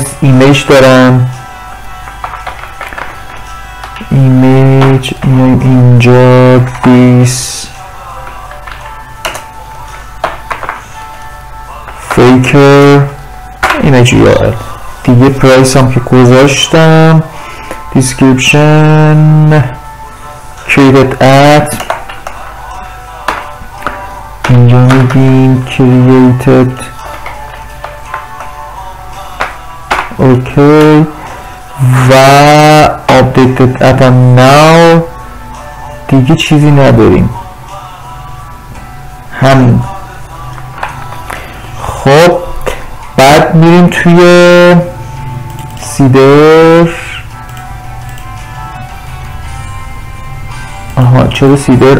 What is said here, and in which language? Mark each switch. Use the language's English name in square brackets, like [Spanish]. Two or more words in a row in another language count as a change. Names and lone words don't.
[Persian] ایمیج دارم، ایمیج اینجا [English] this faker image URL [Persian] دیگه. پرایس هم که گذاشتم. [English] description created at [Persian] اینجا میگیم created اوکی و [English] updated at now. [Persian] دیگه چیزی نداریم همین. خب بعد میریم توی سیدر. آها چرا سیدر؟